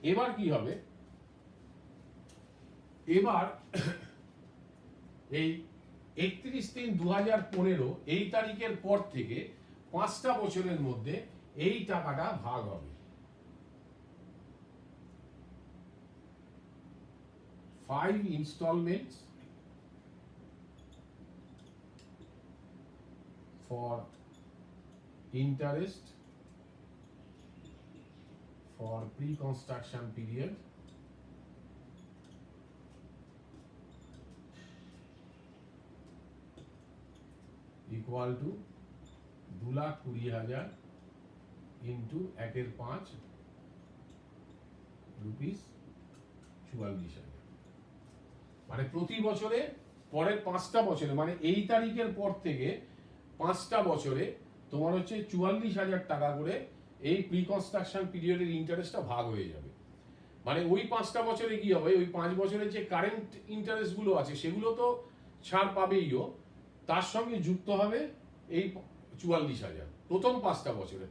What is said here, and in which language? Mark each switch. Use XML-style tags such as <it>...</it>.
<bn>এবার কি হবে, এবার এই 31/3/2015 এই তারিখের পর থেকে 5টা বছরের মধ্যে এই টাকাটা ভাগ হবে।</bn> <en>5 installments for interest for pre-construction period equal to 2,20,000 into 1/5 rupees 44,000।</en> <bn>মানে প্রতি বছরে পরের 5টা বছরে, মানে এই তারিখের পর থেকে 5টা বছরে তোমার হচ্ছে 44,000 টাকা করে এই প্রি কনস্ট্রাকশন পিরিয়ডের ইন্টারেস্টটা ভাগ হয়ে যাবে। মানে ওই 5টা বছরে কি হবে, ওই 5 বছরের যে কারেন্ট ইন্টারেস্ট গুলো আছে সেগুলো তো ছাড় পাবেইও, তার সঙ্গে যুক্ত হবে এই 44,000 প্রথম 5টা বছরে।</bn>